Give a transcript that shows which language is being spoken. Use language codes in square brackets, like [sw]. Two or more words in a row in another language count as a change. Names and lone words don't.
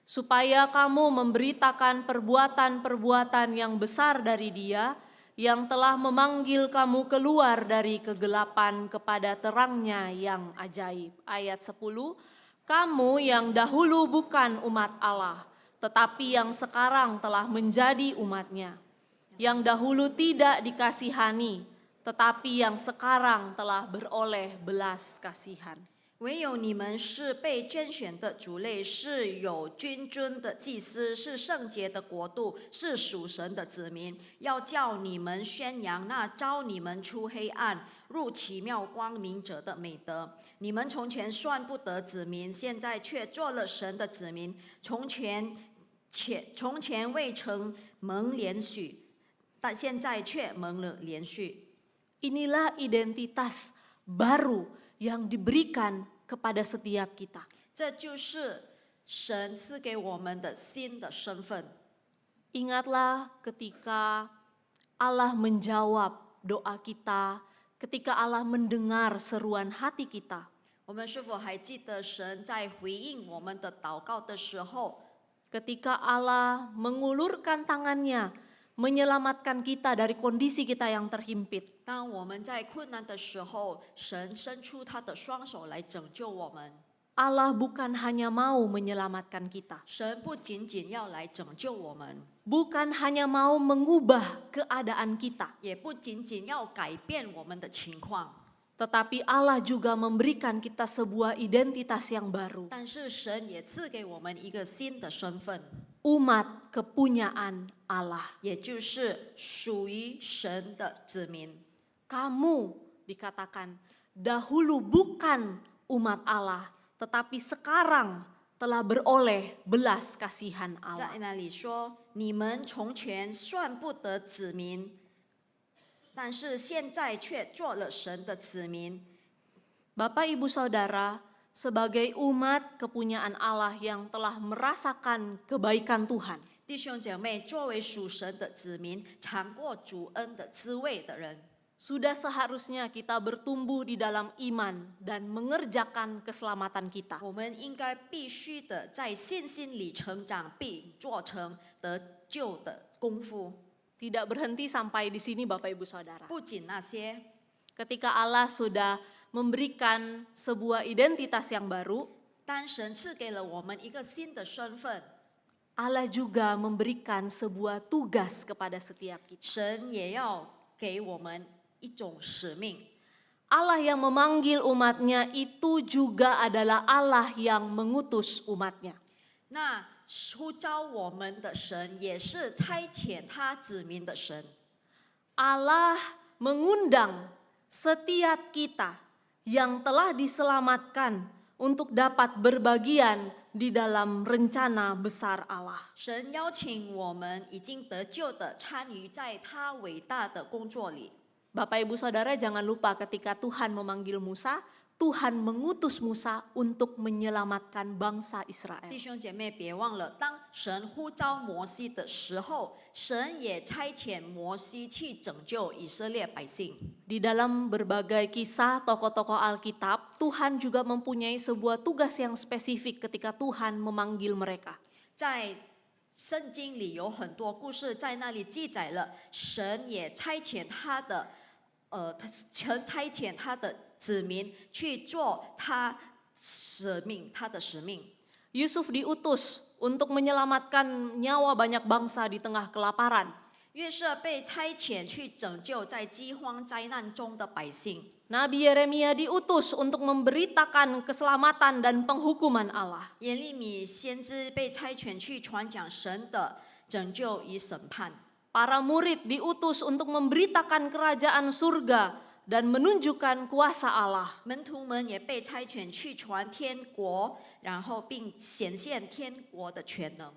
[id] supaya kamu memberitakan perbuatan-perbuatan yang besar dari Dia, yang telah memanggil kamu keluar dari kegelapan kepada terangnya yang ajaib. Ayat 10, kamu yang dahulu bukan umat Allah, tetapi yang sekarang telah menjadi umat-Nya. Yang dahulu tidak dikasihani, tetapi yang sekarang telah beroleh belas kasihan. [zh] 唯有你们是被拣选的族类，是有君尊的祭司，是圣洁的国度，是属神的子民。要叫你们宣扬那召你们出黑暗入奇妙光明者的美德。你们从前算不得子民，现在却做了神的子民；从前未曾蒙连许，但现在却蒙了连续。 [id] Inilah identitas baru yang diberikan kepada setiap kita. [zh] 这就是神赐给我们的新的身份。 [id] Ingatlah ketika Allah menjawab doa kita, ketika Allah mendengar seruan hati kita. [zh] 我们是否还记得神在回应我们的祷告的时候， [id] Ketika Allah mengulurkan tangannya, menyelamatkan kita dari kondisi kita yang terhimpit. [zh] 当我们在困难的时候，神伸出他的双手来拯救我们。 [id] Allah bukan hanya mau menyelamatkan kita, [zh] 神不仅仅要来拯救我们， [id] bukan hanya mau mengubah keadaan kita, [zh] 也不仅仅要改变我们的情况， [id] tetapi Allah juga memberikan kita sebuah identitas yang baru, [zh] 但是神也赐给我们一个新的身份， [id] umat kepunyaan Allah. [zh] 也就是属于神的子民。 [id] Kamu dikatakan dahulu bukan umat Allah, tetapi sekarang telah beroleh belas kasihan Allah. [zh] 在那里说，你们从前算不得子民，但是现在却做了神的子民。 [id] Bapak Ibu Saudara, sebagai umat kepunyaan Allah yang telah merasakan kebaikan Tuhan, [zh] 弟兄姐妹，作为属神的子民，尝过主恩的滋味的人， [id] sudah seharusnya kita bertumbuh di dalam iman dan mengerjakan keselamatan kita. [zh] 我们应该必须的在信心里成长，并做成得救的功夫。 [id] Tidak berhenti sampai di sini Bapak Ibu Saudara. [zh] 不仅那些， [id] Ketika Allah sudah memberikan sebuah identitas yang baru, [zh] 当神赐给了我们一个新的身份， [id] Allah juga memberikan sebuah tugas kepada setiap kita. [zh] 神也要给我们一种使命。 [id] Allah yang memanggil umatnya itu juga adalah Allah yang mengutus umatnya. [zh] 那呼召我们的神，也是差遣他子民的神。 [id] Allah mengundang setiap kita yang telah diselamatkan untuk dapat berbagian di dalam rencana besar Allah. [zh] 神邀请我们已经得救的参与在他伟大的工作里。 [id] Bapak Ibu Saudara, jangan lupa ketika Tuhan memanggil Musa, Tuhan mengutus Musa untuk menyelamatkan bangsa Israel. [zh] 弟兄姐妹，别忘了，当神呼召摩西的时候，神也差遣摩西去拯救以色列百姓。 [id] Di dalam berbagai kisah tokoh-tokoh Alkitab, Tuhan juga mempunyai sebuah tugas yang spesifik ketika Tuhan memanggil mereka. [zh] 在圣经里有很多故事，在那里记载了神也差遣神差遣他的子民去做他的使命。 [id] Yusuf diutus untuk menyelamatkan nyawa banyak bangsa di tengah kelaparan. [zh] 约瑟被差遣去拯救在饥荒灾难中的百姓。 [id] Nabi Yeremia diutus untuk memberitakan keselamatan dan penghukuman Allah. [zh] 耶利米先知被差遣去传讲神的拯救与审判。 [id] Para murid diutus untuk memberitakan kerajaan surga dan menunjukkan kuasa Allah. [zh] 门徒们也被差遣去传天国，然后并显现天国的全能。